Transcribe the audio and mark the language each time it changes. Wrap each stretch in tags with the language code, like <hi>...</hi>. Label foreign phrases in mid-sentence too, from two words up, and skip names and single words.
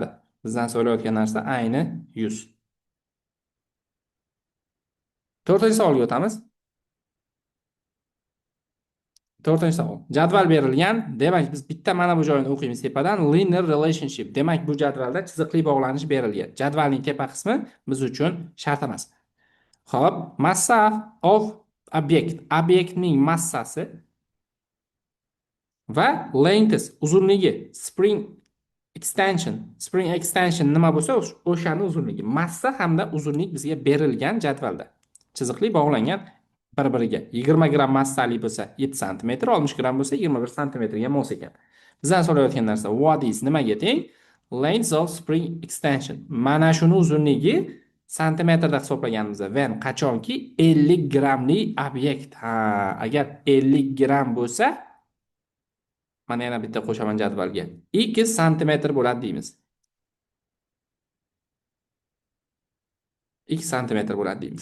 <uz>Bizdan so'rayotgan narsa ayni 100. To'rtinchi savolga o'tamiz. To'rtinchi savol. Jadval berilgan. Demak, biz bitta mana bu joyini o'qiymiz tepadan.</uz> <en>Linear relationship.</en> <uz>Demak, bu jadvalda chiziqli bog'lanish berilgan. Jadvalning tepa qismi biz uchun shart emas.</uz> <en>Xo'p, massa of object.</en> <uz>Obyektning massasi va length, uzunligi.</uz> <en>Spring extension</en> <uz>nima bo'lsa, o'shani uzunligi. Massa hamda uzunlik bizga berilgan jadvalda. Chiziqli bog'langan bir-biriga. 20 gram massali bo'lsa 7 sm, 60 gram bo'lsa 21 sm ga mos ekan. Bizdan so'rayotgan narsa</uz> <en>what is</en> <uz>nimaga teng?</uz> <en>Length of spring extension.</en> <uz>Mana shuni uzunligi santimetrda hisoblaganimizda when qachonki 50 gramli obyekt. Agar 50 gram bo'lsa, mana yana bitta qo'shaman jadvalga. 2 sm bo'ladi deymiz. 2 sm bo'ladi deymiz.</uz>